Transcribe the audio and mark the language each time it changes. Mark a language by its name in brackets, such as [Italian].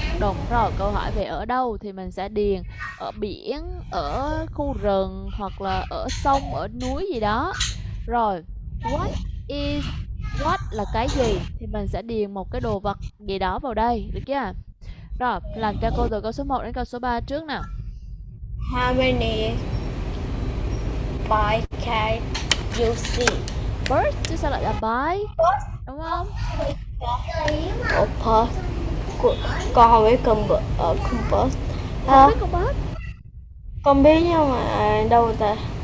[Vietnamese] Đúng rồi, câu hỏi về ở đâu thì mình sẽ điền ở biển, ở khu rừng hoặc là ở sông, ở núi gì đó. Rồi, what is, what là cái gì thì mình sẽ điền một cái đồ vật gì đó vào đây, được chưa? Rồi, làm cho cô từ câu số 1 đến câu số 3 trước nào. [English] How many bike can you see? [Vietnamese] Birds chứ sao lại là bike, đúng không? Compass. Con không biết compass. Không biết con bớt. Con biết nhưng mà đâu ta?